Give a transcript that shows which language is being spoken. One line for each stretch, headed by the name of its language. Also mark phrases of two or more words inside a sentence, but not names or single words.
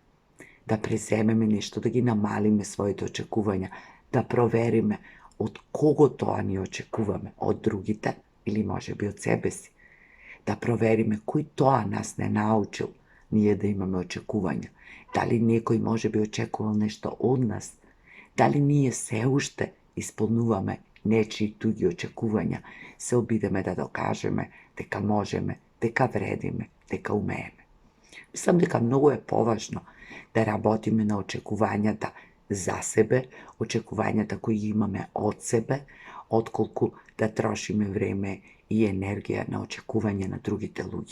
Macedonian: Да преземеме нешто, да ги намалиме своите очекувања, да провериме од кого тоа ни очекуваме, од другите или можеби од себе си. Да провериме кој тоа нас не научил ние да имаме очекувања. Дали некој може би очекувал нешто од нас, дали ние се уште исполнуваме нечии туѓи очекувања, се обидеме да dокажеме дека можеме, дека вредиме, дека умееме. Мислам дека многу е поважно да работиме на очекувањата за себе, очекувањата кои ги имаме од себе, отколку да трошиме време и енергија на очекување на другите луѓе.